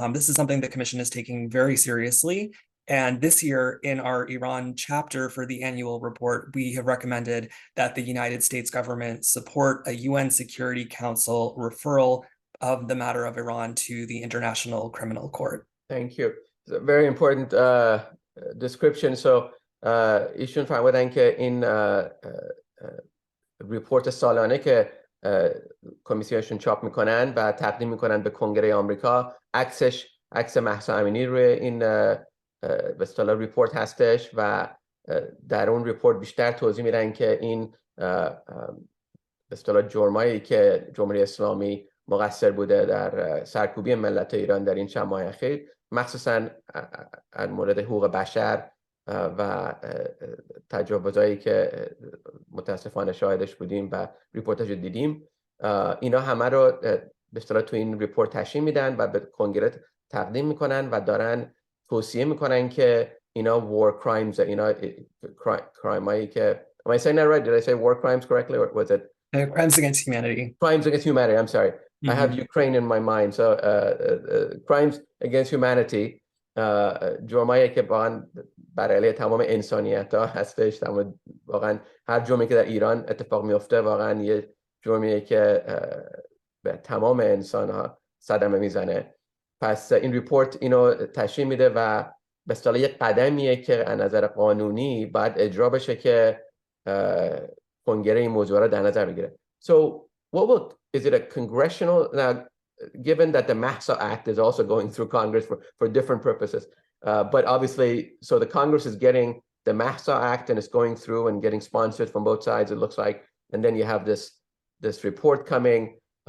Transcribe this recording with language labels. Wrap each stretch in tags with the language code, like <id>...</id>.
<en>This is something the Commission is taking very seriously. And this year, in our Iran chapter for the annual report, we have recommended that the United States government support a UN Security Council referral of the matter of Iran to the International Criminal Court. Thank you. It's a very important description.</en> <fa>So, ایشون فرمودن که این ریپورت سالانه که کمیسیونشون چاپ میکنن و تقدیم میکنن به کنگره آمریکا، عکس مهسا امینی روی این به اصطلاح ریپورت هستش و در اون ریپورت بیشتر توضیح میدن که این به اصطلاح جرمایی که جمهوری اسلامی مقصر بوده در سرکوبی ملت ایران در این چند ماه اخیر، مخصوصا مورد حقوق بشر و تجاوزایی که متاسفانه شاهدش بودیم و ریپورتاژ دیدیم، اینا همه رو به اصطلاح تو این ریپورت تشریح میدن و به کنگره تقدیم میکنن و دارن توصیه میکنن که</fa> <en>war crimes that crime am I saying that right? Did I say war crimes correctly, or was it crimes against humanity? Crimes against humanity. I'm sorry. I have Ukraine in my mind.</en> <fa>So crimes against humanity جرمایی که بر علیه تمام انسانیت ها هستش. واقعا هر جرمی که در ایران اتفاق میفته واقعا یه جرمیه که به تمام انسان ها صدمه میزنه. پس این ریپورت اینو تشریح میده و به اصطلاح یک قدمیه که از نظر قانونی باید اجرا بشه که کنگره این موضوع رو در نظر بگیره.</fa> <en>So is it a congressional, now given that the MAHSA Act is also going through Congress for different purposes, but obviously, so the Congress is getting the MAHSA Act and it's going through and getting sponsored from both sides, it looks like, and then you have this report coming.</en>